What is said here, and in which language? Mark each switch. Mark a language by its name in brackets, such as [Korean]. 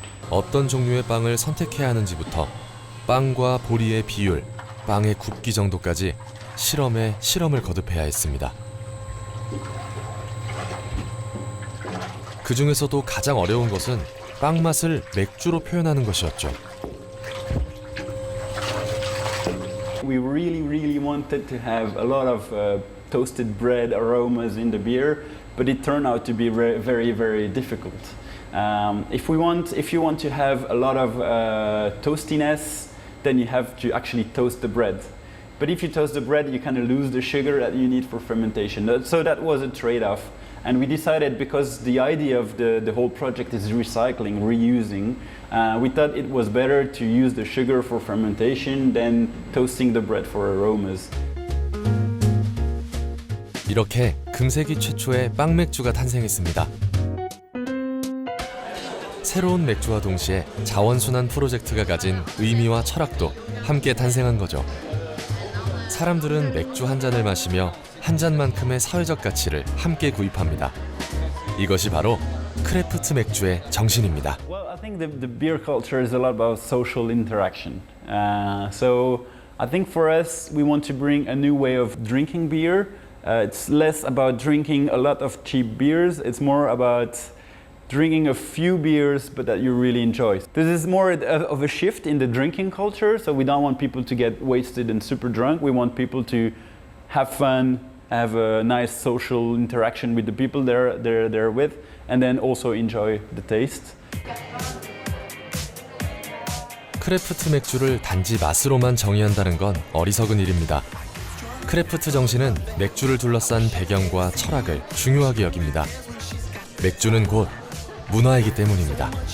[Korean] 어떤 종류의 빵을 선택해야 하는지부터 빵과 보리의 비율, 빵의 굽기 정도까지 실험에 실험을 거듭해야 했습니다. 그 중에서도 가장 어려운 것은 빵 맛을 맥주로 표현하는 것이었죠. [English] We really wanted to have a lot of toasted bread aromas in the beer, but it turned out to be very difficult. If you want to have a lot of toastiness, then you have to actually toast the bread. But if you toast the bread, you kind of lose the sugar that you need for fermentation. So that was a trade-off. And we decided, because the idea of the whole project is recycling, reusing, we thought it was better to use the sugar for fermentation than toasting the bread for aromas. [Korean] 이렇게 금세기 최초의 빵 맥주가 탄생했습니다. 새로운 맥주와 동시에 자원순환 프로젝트가 가진 의미와 철학도 함께 탄생한 거죠. 사람들은 맥주 한 잔을 마시며 한 잔만큼의 사회적 가치를 함께 구입합니다. 이것이 바로 크래프트 맥주의 정신입니다. [English] Well, I think the beer culture is a lot about social interaction. So I think for us, we want to bring a new way of drinking beer. It's less about drinking a lot of cheap beers. It's more about drinking a few beers, but that you really enjoy. This is more of a shift in the drinking culture. So we don't want people to get wasted and super drunk. We want people to have fun, have a nice social interaction with the people they're with, and then also enjoy the taste. [Korean] 크래프트 맥주를 단지 맛으로만 정의한다는 건 어리석은 일입니다. 크래프트 정신은 맥주를 둘러싼 배경과 철학을 중요하게 여깁니다. 맥주는 곧 문화이기 때문입니다.